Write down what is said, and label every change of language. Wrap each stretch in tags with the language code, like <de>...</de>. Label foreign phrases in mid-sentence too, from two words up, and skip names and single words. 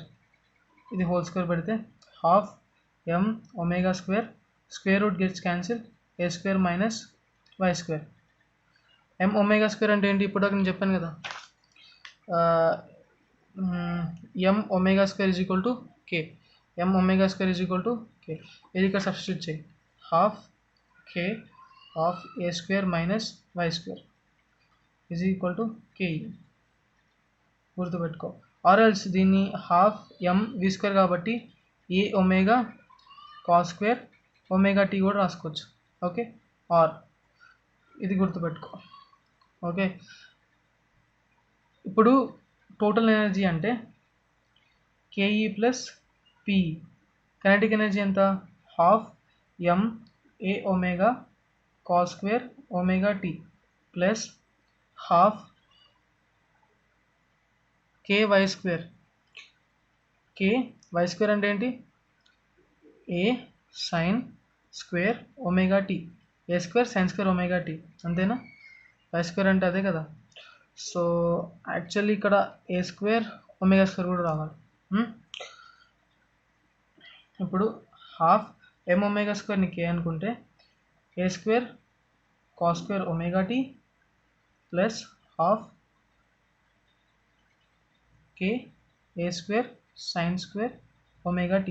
<en>ఇది whole square పెడితే 12m⍵², square root gets cancel, a² minus y².</en> <te>m⍵² అంటే ఏంటి? ఇప్పుడు నేను చెప్పాను కదా, m⍵²</te> <en>is equal to</en> <te>k. m⍵²</te> <en>is equal to</en> <te>k. ఇది ఇక్కడ సబ్స్టిట్యూట్ చేయి.</te> <en>12k of a² minus y² is equal to k.</en> <te>గుర్తుపెట్టుకో.</te> <en>or else</en> <te>దీన్ని 12mv² కాబట్టి a⍵ cos² ωt కూడా రాసుకోవచ్చు. ఓకే, ఆర్ ఇది గుర్తుపెట్టుకో. ఓకే, ఇప్పుడు</te> <en>total energy</en> <te>అంటే ke ప్లస్ p.</te> <en>kinetic energy</en> <te>ఎంత? 12m⍵ cos² ωt ప్లస్ 12ky². ky² అంటే ఏంటి? a sin² ωt. a² sin² ωt అంతేనా? y² అంటే అదే కదా.</te> <en>so actually</en> <te>ఇక్కడ a² ω² కూడా రావాలి. ఇప్పుడు 12m⍵²ని k అనుకుంటే a² cos² ωt ప్లస్ 12k a² sin² ωt.</te>